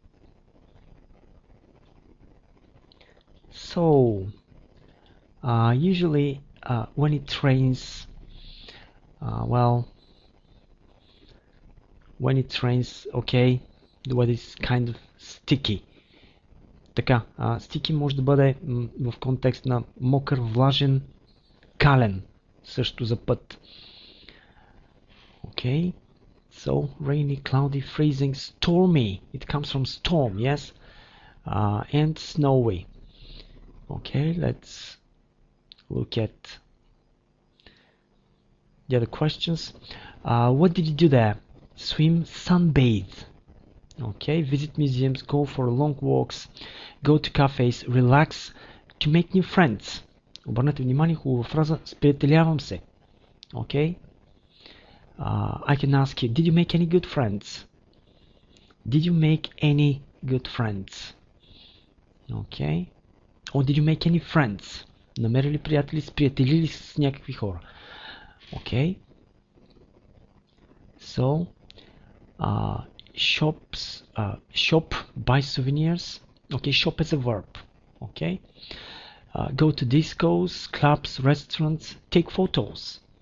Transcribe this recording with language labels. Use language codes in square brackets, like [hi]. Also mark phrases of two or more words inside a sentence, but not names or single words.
[en] So usually when it rains, when it rains, okay, the weather is kind of sticky. [bg] Така, sticky може да бъде в контекст на мокър, влажен, кален, също за път. [en] Okay, so rainy, cloudy, freezing, stormy. It comes from storm, yes, and snowy. Okay, let's look at the other questions. What did you do there? Swim, sunbathe. Okay, visit museums, go for long walks, go to cafes, relax, to make new friends. [bg] Обърнете внимание, хубава фраза, сприятелявам се. [en] Okay. I can ask you, did you make any good friends? Did you make any good friends? Okay. Or did you make any friends? [bg] Намерили приятели, сприятелили с някакви хора. [en] Okay. So, shop, buy souvenirs. Okay, shop is a verb. Okay. Go to discos, clubs, restaurants, take photos.